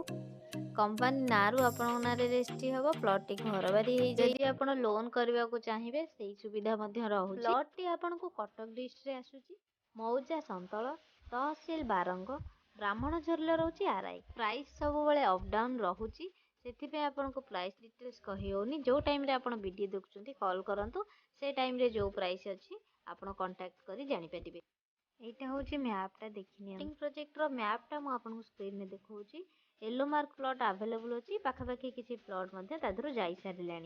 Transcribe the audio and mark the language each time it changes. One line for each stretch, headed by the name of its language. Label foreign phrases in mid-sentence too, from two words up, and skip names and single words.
Odia: କମ୍ପାନୀ ନାଁରୁ ଆପଣ ନାଁରେ ରେଜିଷ୍ଟ୍ରି ହେବ। ପ୍ଲଟ୍ ଟି ଘର ବାଡ଼ି ହୋଇ ଯାଇ। ଯଦି ଆପଣ ଲୋନ୍ କରିବାକୁ ଚାହିଁବେ ସେହି ସୁବିଧା ମଧ୍ୟ ରହୁଛି। ପ୍ଲଟ୍ ଟି ଆପଣଙ୍କୁ କଟକ ଡିଷ୍ଟ୍ରିକ୍ଟ ରେ ଆସୁଛି। ମୌଜା ସନ୍ତଳ ତହସିଲ ବାରଙ୍ଗ ବ୍ରାହ୍ମଣ ଝରଲେ ରହୁଛି ଆରଆଇ। ପ୍ରାଇସ୍ ସବୁ ବେଳେ
English: up down
Odia: ରହୁଛି। ସେଥିପାଇଁ ଆପଣଙ୍କୁ
English: price details
Odia: କହି ହେଉନି। ଯେଉଁ ଟାଇମ୍ରେ ଆପଣ ଭିଡ଼ିଓ ଦେଖୁଛନ୍ତି କଲ୍ କରନ୍ତୁ, ସେ ଟାଇମ୍ରେ ଯେଉଁ ପ୍ରାଇସ୍ ଅଛି ଆପଣ କଣ୍ଟାକ୍ଟ କରି ଜାଣିପାରିବେ। ଏଇଟା ହେଉଛି ମ୍ୟାପ୍ଟା ଦେଖିନିଅନ୍ତୁ। ପ୍ରୋଜେକ୍ଟର ମ୍ୟାପ୍ଟା ମୁଁ ଆପଣଙ୍କୁ ସ୍କ୍ରିନ୍ରେ ଦେଖାଉଛି।
English: yellow mark plot available
Odia: ଅଛି, ପାଖାପାଖି କିଛି ପ୍ଲଟ୍ ମଧ୍ୟ ତା ଦେହରୁ ଯାଇସାରିଲାଣି।